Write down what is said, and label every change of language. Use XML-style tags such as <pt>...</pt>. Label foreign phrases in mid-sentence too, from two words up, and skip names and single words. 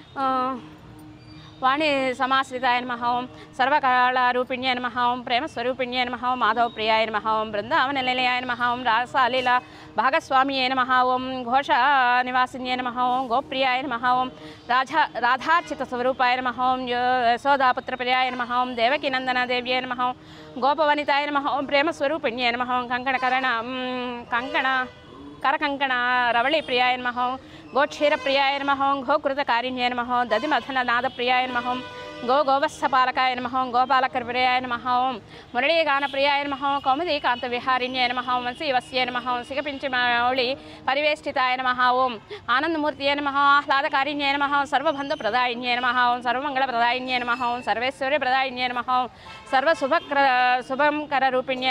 <sa>వాణి సమాశ్రితాయ నమః ఓం సర్వకళారూపిణ్యాయ నమః ఓం ప్రేమస్వరూపిణ్యాయ నమః ఓం మాధవప్రియాయ నమః ఓం బృందావన నిలయాయ నమః ఓం రాసలీలా భాగస్వామియే నమః ఓం ఘోష నివాసిన్యే నమః ఓం గోప్రియాయ నమః ఓం రాధార్చిత స్వరూపాయ నమః ఓం యశోదాపుత్రప్రియాయ నమః ఓం దేవకీనందనదేవ్యే నమః ఓం గోపవనితాయ నమః ఓం ప్రేమస్వరూపిణ్యాయ నమః ఓం करकंकण रवली प्रियाय नमः गोक्षीर प्रियाय नमः गोकृतकारिण्ये नमः दधिमथननाद प्रियाय नमः गोवत्सपालकाय नमः गोपालकर प्रियाय नमः मुरलीगान प्रियाय नमः कौमुदीकांत विहारिण्ये नमः वंशीवस्ये नमः सिगपिंचमौळि परिवेष्टिताय नमः ओं आनंदमूर्तये नमः आह्लादकारिण्ये नमः सर्वबन्धुप्रदायिन्ये नमः सर्वमंगलप्रदायिन्ये नमः सर्वेश्वर्यप्रदायिन्ये नमः सर्वशुभकररूपिण्ये</sa>